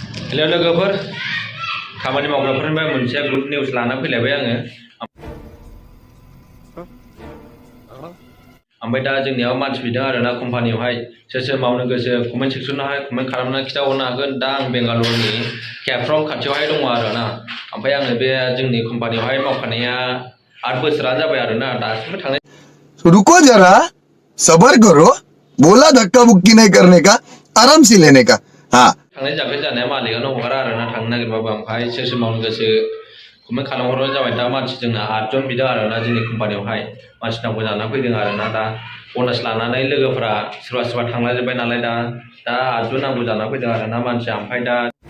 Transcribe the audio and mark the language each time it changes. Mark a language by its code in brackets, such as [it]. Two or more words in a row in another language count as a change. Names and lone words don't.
[brx] हेलो लोगोफोर खामानि मावग्राफोरनिफ्राय मोनसे [en] good news [brx] लाना फैलायबाय आङो ओमफ्राय दा जोंनियाव मानसि बिदों आरोना कम्पानियावहाय सोर सोर मावनो गोसो कमेन्ट सेक्सनावहाय कमेन्ट खालामनानै खिथाहरनो हागोन दा आं बेंगालुरुनि केफ्राव खाथियावहाय दङ आरोना ओमफ्राय आङो बे जोंनि कम्पानियावहाय मावखानाया 8 बोसोरानो जाबाय आरोना दासिमबो थांनाय [hi] रुको जरा सबर करो बोला धक्का बुक्की नहीं करने का आराम से लेने का हाँ [brx] थांनाय जाबाय जानाया मालिकानो हगारा आरोना थांनो नागिरबाबो ओमफ्राय सोर सोर मावनो गोसो कमेन्ट खालामहरबानो जाबाय दा मानसि जोंना 8 जन बिदों आरोना जोंनि कम्पानियावहाय मानसि नांगौ जाना फैदों आरोना दा बनस लानानै लोगोफोरा सोरबा सोरबा थांलाजोब्बाय नालाय दा 8 जन नांगौ जाना फैदों आरोना मानसिया ओमफ्राय दा